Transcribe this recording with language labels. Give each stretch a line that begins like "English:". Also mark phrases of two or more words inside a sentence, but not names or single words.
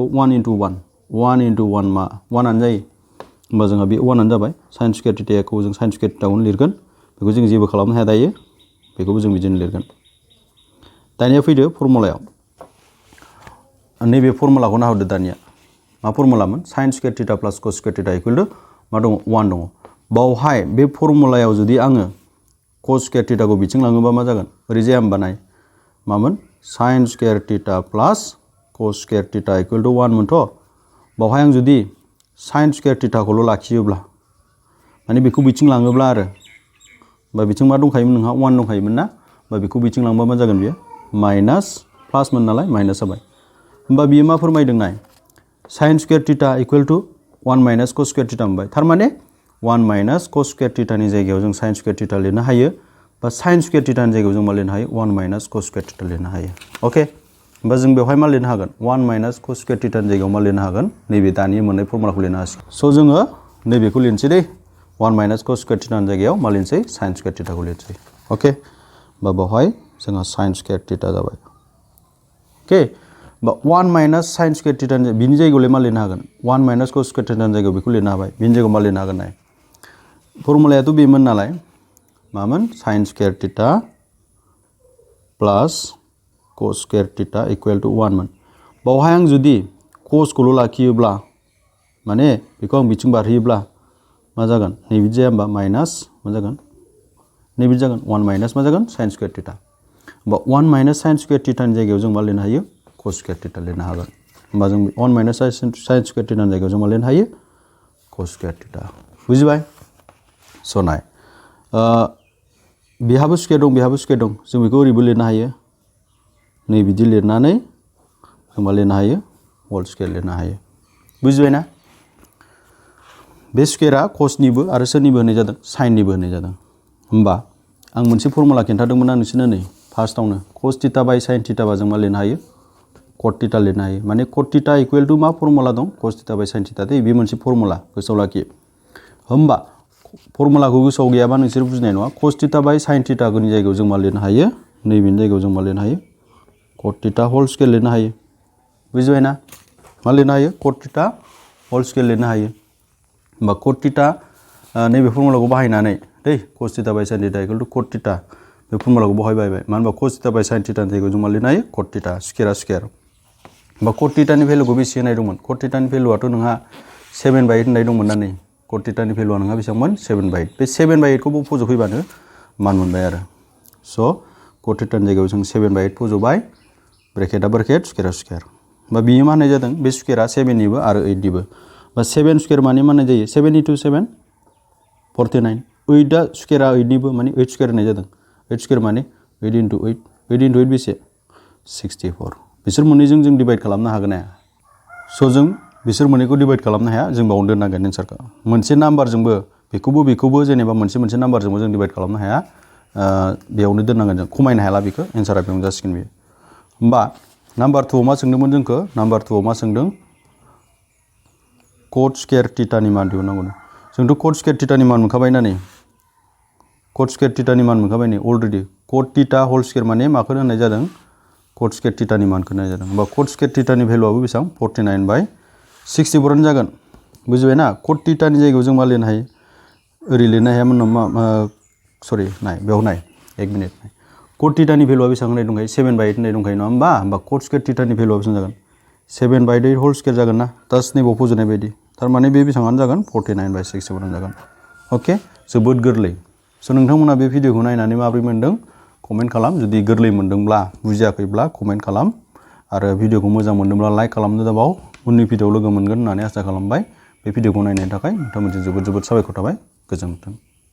Bodo: 1 × 1 1 × 1 मा? 1आनो जायो। होमबा जोंहा बे 1आनो जाबाय। sin² θखौ जों sin² θखौनो लिरगोन। बेखौ जों जेबो खालामनो हाया दायो। बेखौबो जों बिदिनो लिरगोन। दानिया फैदो फर्मुलायाव। नैबे फर्मुलाखौ नाहरदो दानिया। मा फर्मुलामोन? sin² θ + cos² θ = मा दङ? 1 दङ। बावहाय बे फर्मुलायाव जुदि आङो
English: cos square theta
Bodo: को बिथिं लाङोबा मा जागोन ओरै जाया होमबा नाय मामोन
English: sin square theta plus cos square theta equal to 1
Bodo: मोनथ' बावहाय आं जुदि
English: sin square theta
Bodo: खौल' लाखियोब्ला माने बेखौ बिथिं लाङोब्ला आरो बा बिथिं मा दंखायोमोन नोंहा 1 दंखायोमोन ना बा बेखौ बिथिं लांबा मा जागोन बियो
English: minus plus
Bodo: मोन नालाय माइनास जाबाय होमबा बियो मा फोरमायदों नाय
English: sin square theta equal to 1 minus cos square theta
Bodo: मोनबाय थार माने
English: 1 minus cos square theta
Bodo: नि जायगायाव जों
English: sin square theta
Bodo: लिरनो हायो बा
English: sin square theta
Bodo: नि जायगायाव जों मा लिरनो हायो
English: 1 minus cos square theta
Bodo: लिरनो हायो ओके होमबा जों बेवहाय मा लिरनो हागोन
English: 1 minus cos square theta
Bodo: नि जायगायाव मा लिरनो हागोन नैबे दानि मोननाय फर्मुलाखौ लिरनो हासिगोन स' जोङो नैबेखौ लिरनोसै दे
English: 1 minus cos square theta
Bodo: नि जायगायाव मा लिरनोसै
English: sin square theta
Bodo: खौ लिरनोसै ओके बा बेवहाय जोंहा
English: sin square theta
Bodo: जाबाय ओके बा
English: 1 minus sin square theta
Bodo: बिनि जायगायावलाय मा लिरनो हागोन
English: 1 minus cos square theta
Bodo: नि जायगायाव बेखौ लिरनो हाबाय बिनि जायगायाव मा लिरनो हागोन नाय फर्मुलायाथ' बेमोन नालाय मामोन
English: sin square theta plus cos square theta equal to 1
Bodo: मोन बावहाय आं जुदि cos खौल' लाखियोब्ला माने बेखौ आं बिथिं बारहोयोब्ला मा जागोन नैबिदि जाया होमबा माइनास मा जागोन नैबिदि जागोन 1 माइनास मा जागोन
English: sin square theta
Bodo: होमबा
English: 1 minus sin square theta
Bodo: नि जायगायाव जों मा लिरनो हायो
English: cos square theta
Bodo: लिरनो हागोन होमबा जों
English: 1 minus sin square theta
Bodo: नि जायगायाव जों मा लिरनो हायो
English: cos square theta
Bodo: बुजिबाय स' नाय बेहाबो स्क्वायर दं बेहाबो स्क्वायर दं जों बेखौ ओरैबो लिरनो हायो नै बिदि लिरनानै जों मा लिरनो हायो
English: whole square
Bodo: लिरनो हायो बुजिबाय ना बे स्क्वायरा cosनिबो आरो सोरनिबो होनाय जादों साइननिबो होनाय जादों होमबा आं मोनसे फर्मुला खिन्थादोंमोन ना नोंसोरनो नै फार्स्टआवनो
English: cos theta by sin theta
Bodo: बा जों मा लिरनो हायो
English: cot theta
Bodo: लिरनो हायो माने
English: cot theta equal to
Bodo: मा फर्मुला दं
English: cos theta by sin theta
Bodo: दे बे मोनसे फर्मुला गोसोआव लाखि होमबा फर्मुलाखौ गोसोआव गैयाबा नोंसोर बुजिनाय नङा
English: cos theta by sin theta
Bodo: नि जायगायाव जों मा लिरनो हायो नैबेनि जायगायाव जों मा लिरनो हायो
English: cot theta whole square
Bodo: लिरनो हायो बुजिबाय ना मा लिरनो हायो
English: cot theta whole square
Bodo: लिरनो हायो होमबा
English: cot theta
Bodo: नैबे फर्मुलाखौ बाहायनानै दै
English: cos theta by sin theta equal to cot theta
Bodo: बे फर्मुलाखौ बाहायबाय मानो होनबा
English: cos theta by sin theta
Bodo: नि जायगायाव जों मा लिरनो हायो
English: cot theta
Bodo: स्क्वायरा स्क्वायर होमबा
English: cot theta
Bodo: नि भेलुखौ बेसे होनाय दंमोन
English: cot theta
Bodo: नि भेलुआथ' नोंहा 7/8 होननाय दंमोन ना नै
English: cot theta
Bodo: नि भेलुआ नोंहा बेसेबांमोन 7/8 बे 7/8 खौ फज'फैबानो मान मोनबाय आरो स'
English: cot theta
Bodo: नि जायगायाव जों 7/8 फज'बाय ब्रेकेटआ ब्रेकेट स्क्वायरा स्क्वायर होमबा बियो मा होनाय जादों बे स्क्वायरा 7 निबो आरो 8 निबो बा 7 स्क्वायर माने मा होनाय जायो 7 into 7 49 8 आ स्क्वायरा 8 निबो माने 8 स्क्वायर होनाय जादों 8 स्क्वायर माने 8 into 8 8 into 8 बेसे 64 बिसोर मोननैजों जों डिवाइड खालामनो हागोन ना स' जों बिसोर मोननैखौ डिवाइड खालामनो हाया जों बावनो दोननांगोन एन्सारखौ मोनसे नाम्बारजोंबो बेखौबो जेनेबा मोनसे नाम्बारजोंबो जों डिवाइड खालामनो हाया बेयावनो दोननांगोन जों खमायनो हायाला बेखौ एन्सारा बेयावनो जासिगोन बेयो होमबा नाम्बार 2 आव मा सोंदोंमोन जोंखौ नाम्बार 2 आव मा सोंदों
English: cot square theta
Bodo: नि मान दिहुननांगौ जोंथ'
English: cot square theta
Bodo: नि मान मोनखाबाय ना नै
English: cot square theta
Bodo: नि मान मोनखाबाय नै अलरेडि
English: cot theta whole square
Bodo: माने माखौ होननाय जादों
English: cot square theta
Bodo: नि मानखौ होननाय जादों होमबा
English: cot square theta
Bodo: नि भेलुआबो बेसेबां 49/64 आनो जागोन बुजिबाय ना
English: cot theta
Bodo: नि जायगायाव जों मा लिरनो हायो ओरै लिरनो हायामोन नामा सरि नाय बेयाव नाय 1 मिनिट नाय
English: cot theta
Bodo: नि भेलुआ बेसेबां होननाय दंखायो 7/8 होननाय दंखायो नङा होमबा
English: cot square theta
Bodo: नि भेलुआ बेसेबां जागोन 7/8
English: whole square
Bodo: जागोन ना दास नैबाव फज'नाय बायदि थारमाने बे बेसेबांआनो जागोन 49/64 आनो जागोन ओके जोबोद गोरलै स' नोंथांमोना बे भिडिअखौ नायनानै माबोरै मोनदों कमेन्ट खालाम जुदि गोरलै मोनदोंब्ला बुजियाखैब्ला कमेन्ट खालाम आरो भिडिअखौ मोजां मोनदोंब्ला लाइक खालामनो दाबाव उननि भिडिअआव लोगो मोनगोन होननानै आसा खालामबाय बे भिडिअखौ नायनायनि थाखाय नोंथांमोनजों जोबोद साबायखर थाबाय गोजोन्थों